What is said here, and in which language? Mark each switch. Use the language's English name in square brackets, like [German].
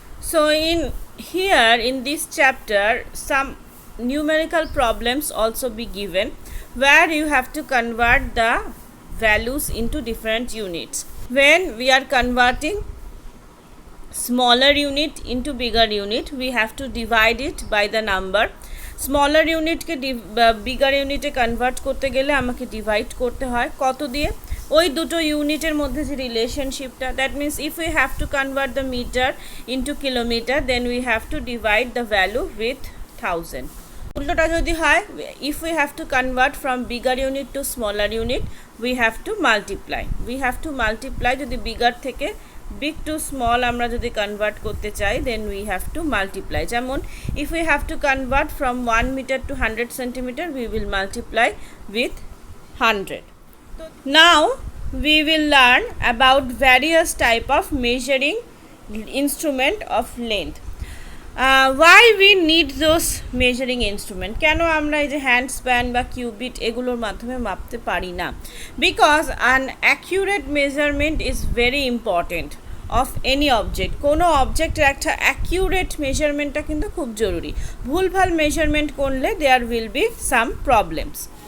[English] So in here in this chapter some numerical problems also be given, where you have to convert the values into different units. When we are converting smaller unit into bigger unit, we have to divide it by the number. [Bangla] Smaller ইউনিটকে bigger ইউনিটে convert করতে গেলে আমাকে divide করতে হয় কত দিয়ে? ওই দুটো ইউনিটের মধ্যে যে রিলেশনশিপটা, [English] That means if we have to convert the metre into kilometre, then we have to divide the value with 1000। [Bangla] উল্টোটা যদি হয়, [English] If we have to convert from bigger unit to smaller unit, we have to multiply. [Bangla] যদি bigger থেকে big two small আমরা যদি convert করতে চাই, [English] Then we have to multiply. যেমন if we have to convert from 1 metre to 100 centimetre, we will multiply with 100. Now we will learn about various type of measuring instrument of length. Why we need those measuring instrument? [Bangla] কেন আমরা এই যে hand span বা cubit এগুলোর মাধ্যমে মাপতে পারি না? [English] Because an accurate measurement is very important of any object. [Bangla] কোনো অবজেক্টের একটা অ্যাকিউরেট মেজারমেন্টটা কিন্তু খুব জরুরি। ভুলভাল মেজারমেন্ট করলে [English] There will be some problems.